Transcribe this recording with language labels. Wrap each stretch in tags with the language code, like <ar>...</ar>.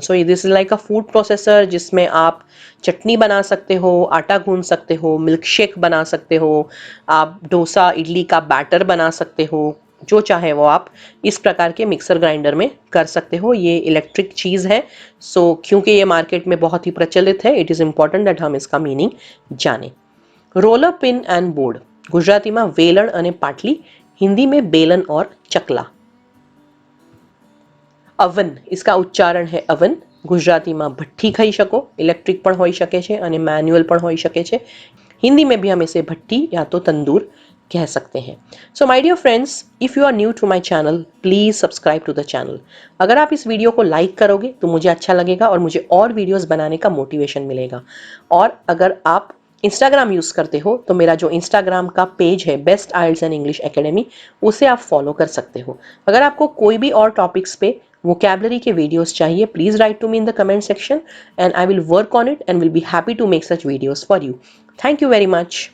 <en>so this is like a food processor</en> <hi>जिसमें आप चटनी बना सकते हो, आटा गूंद सकते हो, मिल्क शेक बना सकते हो, आप डोसा इडली का बैटर बना सकते हो, जो चाहे वो आप इस प्रकार के मिक्सर ग्राइंडर में कर सकते हो. ये इलेक्ट्रिक चीज़ है. सो क्योंकि ये मार्केट में बहुत ही प्रचलित है,</hi> <en>it is important that</en> <hi>हम इसका मीनिंग जाने. रोलर पिन एंड बोर्ड,</hi> <gu>ગુજરાતીમાં વેલણ અને પાટલી,</gu> <hi>हिंदी में बेलन और चकला.</hi> <gu>અવન, इसका ઉચ્ચારણ है અવન, ગુજરાતીમાં ભઠ્ઠી કહી શકો, ઇલેક્ટ્રિક પણ હોઈ શકે છે અને મેન્યુઅલ પણ હોઈ શકે છે.</gu> <hi>हिंदी में भी हम इसे भट्टी या तो तंदूर कह सकते हैं.</hi> <en>So my dear friends, if you are new to my channel, please subscribe to the channel.</en> <hi>अगर आप इस वीडियो को लाइक करोगे तो मुझे अच्छा लगेगा और मुझे और वीडियोस बनाने का मोटिवेशन मिलेगा. और अगर आप इंस्टाग्राम यूज़ करते हो तो मेरा जो इंस्टाग्राम का पेज है best IELTS and English academy, उसे आप फॉलो कर सकते हो. अगर आपको कोई भी और टॉपिक्स पे vocabulary के videos चाहिए,</hi> <en>please write to me in the comment section and I will work on it and will be happy to make such videos for you. Thank you very much.</en>